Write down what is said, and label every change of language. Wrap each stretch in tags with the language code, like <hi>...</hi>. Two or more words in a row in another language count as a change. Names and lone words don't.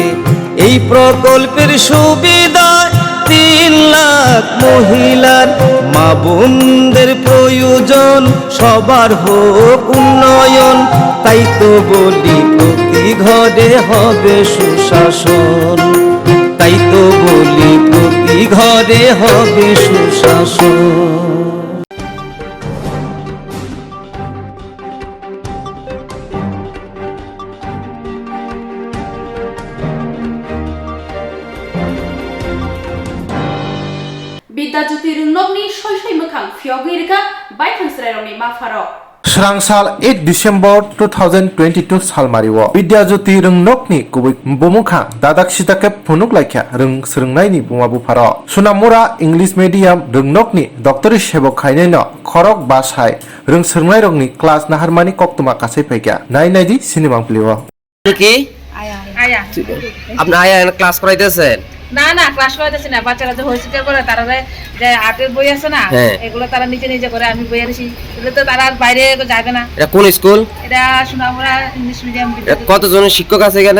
<bn>এই প্রকল্পের সুবিধা 3 লাখ মহিলার, মা বোনদের প্রয়োজন, সবার হোক উন্নয়ন। তাই তো বলি প্রতি ঘরে হবে সুশাসন, তাই তো বলি প্রতি ঘরে হবে সুশাসন।</bn> <trp>Bidajuti runokni shoi mokhang phiyogirga baithansrairongni mafaro. Swrangchal 8 December 2022 salmario Bidyajyoti Rungnokni kubik bomukha dadak sitake phunuk laikha rung srungnaini bumabu pharo Sunamura</trp> <en>English medium</en> <trp>rungnokni doctori sebok khainaino khorok basai rung srungnai class naharmani Koktwma kasai paikya nai di cinema pliwa</trp> <bn>কি আয়া আপনি আয়া ক্লাস করাইতেছেন? না না ক্লাস করাইতেছি না, বাচ্চারা যে হোস্টেল করে তারা যে আর্টের বই আছে না এগুলো তারা নিজে নিজে করে, আমি বই আনছি, এগুলো তো তারা বাইরে যাবে না। এটা কোন স্কুল? এটা সোনামুড়া ইংলিশ মিডিয়াম। কতজন শিক্ষক আছে এখানে?</bn>